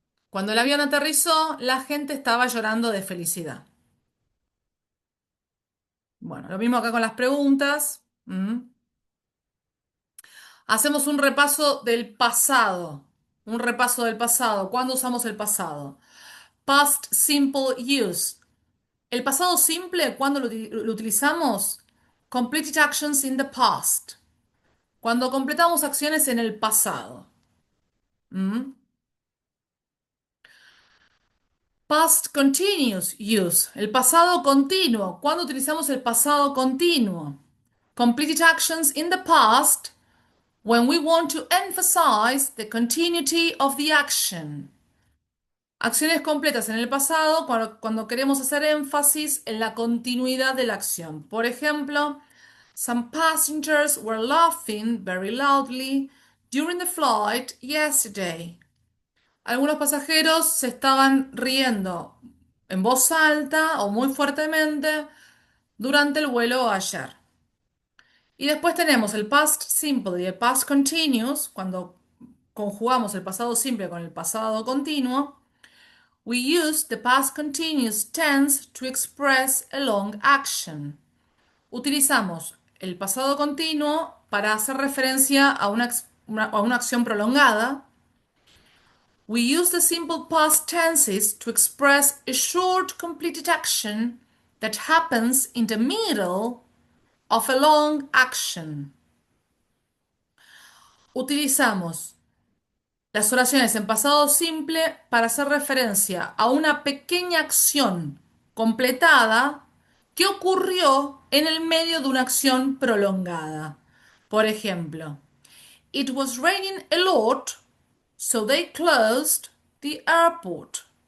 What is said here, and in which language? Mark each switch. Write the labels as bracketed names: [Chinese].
[Spanish] Cuando el avión aterrizó, la gente estaba llorando de felicidad. Bueno, lo mismo acá con las preguntas. Hacemos un repaso del pasado. Un repaso del pasado. ¿Cuándo usamos el pasado? [English] Past simple use. [Spanish] El pasado simple, ¿cuándo lo utilizamos? [English] Completed actions in the past. [Spanish] Cuando completamos acciones en el pasado. ¿Mm? [English] Past continuous use. [Spanish] El pasado continuo. ¿Cuándo utilizamos el pasado continuo? [English] Completed actions in the past when we want to emphasize the continuity of the action. [Spanish] Acciones completas en el pasado cuando queremos hacer énfasis en la continuidad de la acción. Por ejemplo, [English] some passengers were laughing very loudly during the flight yesterday. [Spanish] Algunos pasajeros se estaban riendo en voz alta o muy fuertemente durante el vuelo ayer. Y después tenemos el past simple y el past continuous, cuando conjugamos el pasado simple con el pasado continuo. [English] We use the past continuous tense to express a long action. [Spanish] Utilizamos el pasado continuo para hacer referencia a una acción prolongada. [English] We use the simple past tenses to express a short completed action that happens in the middle of a long action. [Spanish] Utilizamos las oraciones en pasado simple para hacer referencia a una pequeña acción completada que ocurrió en el medio de una acción prolongada. Por ejemplo, [English] it was raining a lot, so they closed the airport.